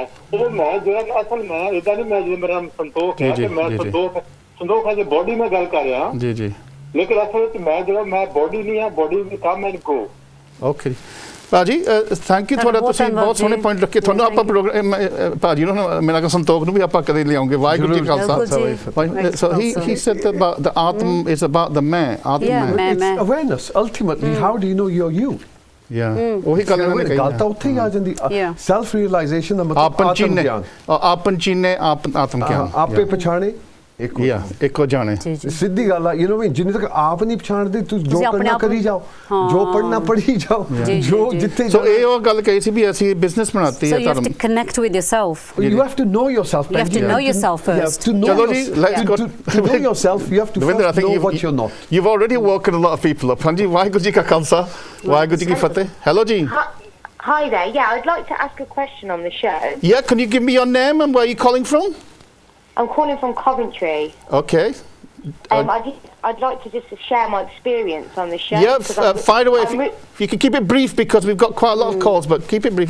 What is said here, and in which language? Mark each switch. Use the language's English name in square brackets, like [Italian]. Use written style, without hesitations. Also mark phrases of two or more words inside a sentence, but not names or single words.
[Punjabi] ਉਹ ਮੈਂ ਜਿਹੜਾ ਅਸਲ ਮੈਂ ਇਦਾਂ ਨਹੀਂ ਮੈਂ ਜਿਵੇਂ ਮੇਰਾ ਨਾਮ ਸੰਤੋਖ ਹੈ ਤੇ ਮੈਂ ਸੰਤੋਖ ਹੈ ਜੇ ਬੋਡੀ ਮੈਂ ਗੱਲ ਕਰ ਰਿਹਾ ਜੀ ਜੀ ਲੇਕਿਨ ਅਸਲ ਵਿੱਚ ਮੈਂ ਜਿਹੜਾ ਮੈਂ ਬੋਡੀ ਨਹੀਂ ਆ, ਬੋਡੀ ਵੀ [English] come and go. [Punjabi] ਓਕੇ ਭਾਜੀ [English] thank you [Punjabi] ਤੁਹਾਡਾ, ਤੁਸੀਂ ਬਹੁਤ ਸੋਹਣੇ ਪੁਆਇੰਟ ਰੱਖੇ। ਤੁਹਾਨੂੰ ਆਪਾਂ ਪ੍ਰੋਗਰਾਮ ਭਾਜੀ ਨੂੰ ਮੇਰਾ ਕੋ ਸੰਤੋਖ ਨੂੰ ਵੀ ਆਪਾਂ ਕਦੇ ਲਿਆਉਂਗੇ। ਵਾਹਿਗੁਰੂ ਜੀ ਖਾਲਸਾ। [English] So he said about the Atma is about the man. Atma. It's awareness. Ultimately, how do you know you're you? Yeah. [Punjabi] ਉਹੀ ਗੱਲ ਇਹਨਾਂ ਨੇ ਕਹੀ ਗੱਲ ਤਾਂ ਉੱਥੇ ਹੀ ਆ ਜਾਂਦੀ। [English] self realization [Punjabi] ਦਾ ਮਤਲਬ ਆਤਮ ਗਿਆਨ। ਆਪਨ ਚੀਨੇ ਆਤਮ ਗਿਆਨ। ਆਪੇ ਪਛਾਣੇ ਇੱਕੋ ਜਾਣੇ। ਸਿੱਧੀ ਗੱਲ ਆ [English] you know [Punjabi] ਜਿੰਨੇ ਤੱਕ ਆਪ ਨਹੀਂ ਪਛਾਣਦੇ ਤੁਸੀਂ ਜੋ ਕਰਨਾ ਕਰੀ ਜਾਓ, ਜੋ ਪੜਨਾ ਪੜ੍ਹੀ ਜਾਓ, ਜੋ ਜਿੱਥੇ। ਸੋ ਇਹ ਉਹ ਗੱਲ ਕਹੀ ਸੀ ਵੀ ਅਸੀਂ ਬਿਜ਼ਨਸ ਬਣਾਤੀ ਹੈ ਧਰਮ। [English] So you have to connect with yourself. You have to know yourself. You have to know yourself first. [Punjabi] ਚਲੋ ਜੀ [English] let's go to know yourself. You have to first know what you're not. You've already woken a lot of people up. [Punjabi] ਹਾਂਜੀ ਵਾਹਿਗੁਰੂ ਜੀ ਕਾ ਖਾਲਸਾ ਵਾਹਿਗੁਰੂ ਜੀ ਕੀ ਫਤਿਹ। Hello ਜੀ। [English] Hi there. Yeah, I'd like to ask a question on the show. Yeah, can you give me your name and where are you calling from? I'm calling from Coventry. Okay. I'd like to just share my experience on the show. Yeah, fire away. If you can keep it brief because we've got quite a lot of calls, but keep it brief.